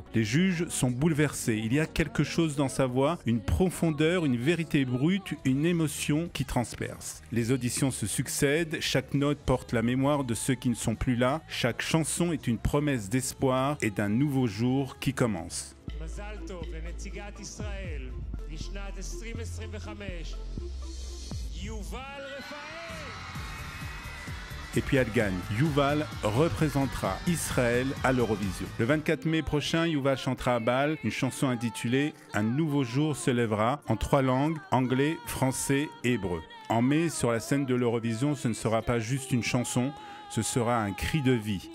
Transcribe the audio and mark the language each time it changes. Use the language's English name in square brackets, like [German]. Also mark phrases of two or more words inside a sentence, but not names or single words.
[French] Les juges sont bouleversés. Il y a quelque chose dans sa voix, une profondeur, une vérité brute, une émotion qui transperce. Les auditions se succèdent, chaque note porte la mémoire de ceux qui ne sont plus là. Chaque chanson est une promesse d'espoir et d'un nouveau jour qui commence. [Hebrew] מזל טוב לנציגת ישראל לשנת 2025, יובל רפאל. [French] Et puis elle gagne. Yuval représentera Israël à l'Eurovision. Le 24 mai prochain, Yuval chantera à Bâle une chanson intitulée « Un nouveau jour se lèvera » en 3 langues, anglais, français et hébreu. En mai, sur la scène de l'Eurovision, ce ne sera pas juste une chanson, ce sera un cri de vie.